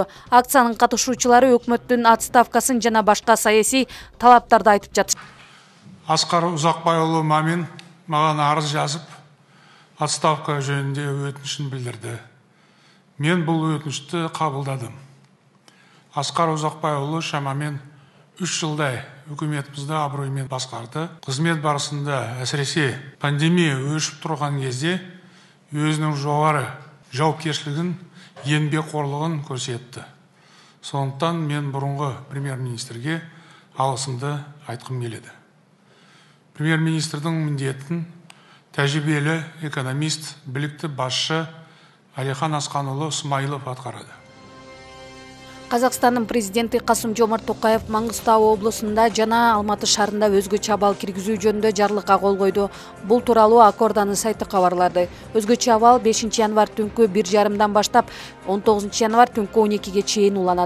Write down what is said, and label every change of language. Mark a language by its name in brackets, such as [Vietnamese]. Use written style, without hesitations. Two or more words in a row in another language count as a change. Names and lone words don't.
[Kyrgyz] Акциянын катышуучулары өкмөттүн отставкасын жана башка саясий талаптарды айтып жатышты. Аскар Узакбайұлы Мамин маған арыз жазып, отставка жөнүндө өтүнүшүн билдирди. Мен бул өтүнүштү кабылдадым. [Kazakh] Аскар Узакбайұлы шамамен 3 жылдай өкіметімізді абыроймен басқарды. Қызмет барысында әсіресе пандемия өршіп тұрған кезде өзінің жоғары жауапкершілігін, еңбекқорлығын көрсетті. Сондықтан мен бұрынғы премьер-министрге алғысымды айтқым келеді. Премьер-министрдің міндетін тәжірибелі экономист, білікті басшы Алихан Асқанұлы Смаилов атқарады. [Kyrgyz] Казакстандын президенти Касым-Жомарт Токаев Маңғыстау облусунда жана Алматы шаарында өзгөчө абал киргизүү жөнүндө жарлыкка кол койду. Бул тууралуу Акорданын сайты кабарлады. Өзгөчө абал 5 январь түнкү 1:30 баштап 19 январь түнкү 12-ге чейин уланат.